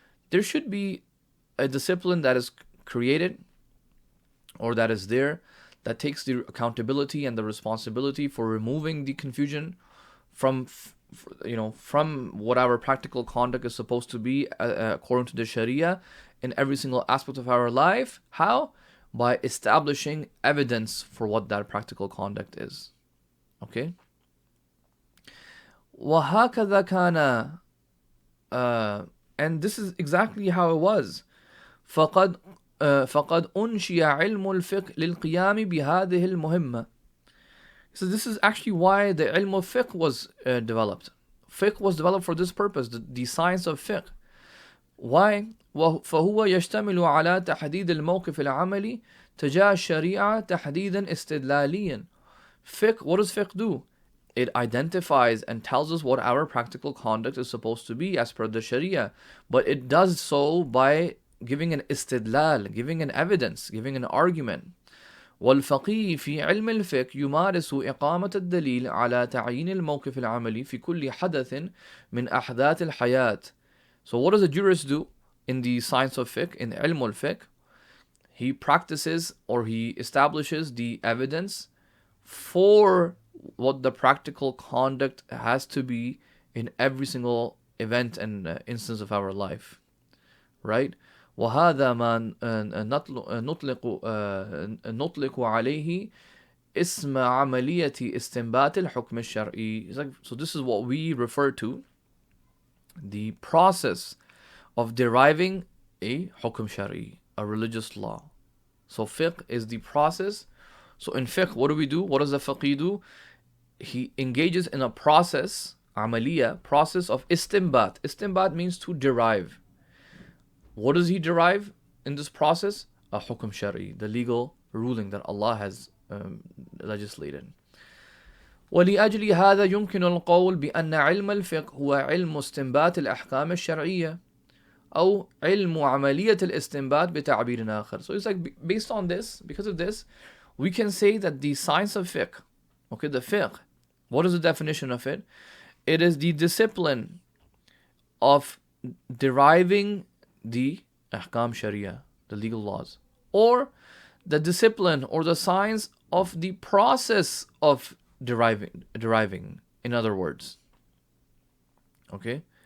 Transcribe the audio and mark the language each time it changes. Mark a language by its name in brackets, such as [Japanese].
[English] There should be a discipline that is created, or that is there, that takes the accountability and the responsibility for removing the confusion from what our practical conduct is supposed to be according to the Sharia in every single aspect of our life. How? By establishing evidence for what that practical conduct is. Okay? [Arabic] وَهَكَذَا كَانَ, [English] and this is exactly how it was. [Arabic] فقد أنشئ علم الفقه للقيام بهذه المهمة. [English] So this is actually why the ilm of fiqh was developed. Fiqh was developed for this purpose, the science of fiqh. Why? [Arabic] فهو يشتمل على تحديد الموقف العملي تجاه الشريعة تحديدا استدلاليا [English] Fiqh, what does fiqh do? It identifies and tells us what our practical conduct is supposed to be as per the Sharia. But it does so by giving an istidlal, giving an evidence, giving an argument. [Arabic] والفقيه في علم الفقه يمارس إقامة الدليل على تعيين الموقف العملي في كل حدث من أحداث الحياة. [English] So what does a jurist do in the science of fiqh, in ilm al-fiqh? He practices or he establishes the evidence for what the practical conduct has to be in every single event and instance of our life. Right? [Arabic] وهذا ما نطلق عليه اسم عملية استنباط الحكم الشرعي. [English] So this is what we refer to, the process of deriving a hukm shari, a religious law. So fiqh is the process. So in fiqh, what do we do? What does the faqih do? He engages in a process, amaliya, process of istinbat. Istinbat means to derive. What does he derive in this process? A hukm shari, the legal ruling that Allah has legislated. [Arabic] ولأجل هذا يمكن القول بأن علم الفقه هو علم استنباط الأحكام الشرعية أو علم عملية الاستنباط بتعبير آخر. [English] So it's like, based on this, because of this, we can say that the science of fiqh, okay, the fiqh, what is the definition of it? It is the discipline of deriving the ahkam sharia, the legal laws, or the discipline or the science of the process of deriving, in other words. Okay?